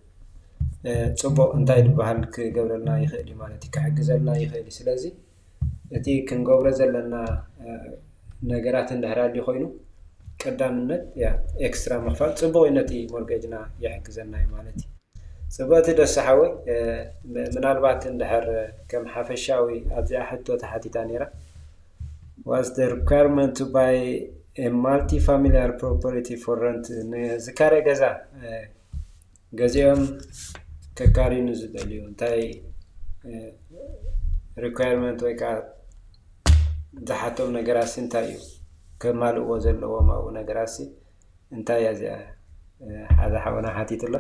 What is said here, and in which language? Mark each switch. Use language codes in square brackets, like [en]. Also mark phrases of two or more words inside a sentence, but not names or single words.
[ti] ፅቡቕ እንታይ ዝበሃል ክገብረልና ይኽእል እዩ ማለት እዩ ክሕግዘልና ይኽእል እዩ ስለዚ እቲ ክንገብሮ ዘለና ነገራት እንድሕር ኮይኑ ቀዳምነት ኤክስትራ ምኽፋል ጽቡቕ ነቲ ሞርጌጅና ይሕግዘና እዩ ማለት እዩ ጽቡቕቲ ደሰሓወይ ምናልባት እንድሕር ከም ሓፈሻዊ ኣብዚኣ ሕቶ ተሓቲታ ነይራ [en] was the requirement to buy a multi-familiar property for rent [ti] ዝካረ ገዛ ገዚኦም ከካሪኑ ዝደልዩ እንታይ requirement ወይ ከዓ ዝሓቶም ነገራት እንታይ እዩ ከማልእዎ ዘለዎም ኣብኡ ነገራት እንታይ እያ እዚኣ ሓደ ሓወና ሓቲትሎ